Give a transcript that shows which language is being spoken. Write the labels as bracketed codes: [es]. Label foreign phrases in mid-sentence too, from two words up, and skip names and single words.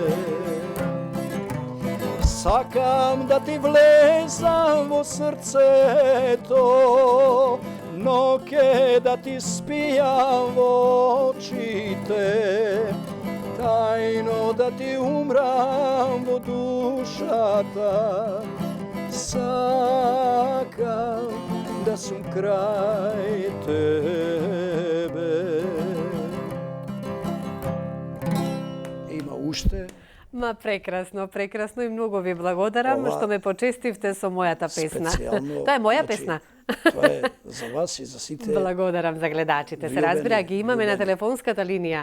[mk] Sakam da ti vlezam vo srce to, noke da ti spijam vo oči te, tajno da ti umram vo duša ta. Sakam da sam kraj tebe. Има уште. Ма прекрасно, прекрасно и многу ви благодарам што ме почестивте со мојата песна. Тоа е моја песна. Тоа е за вас и за сите. Благодарам за гледачите. Се разбира, ги имаме на телефонската линија.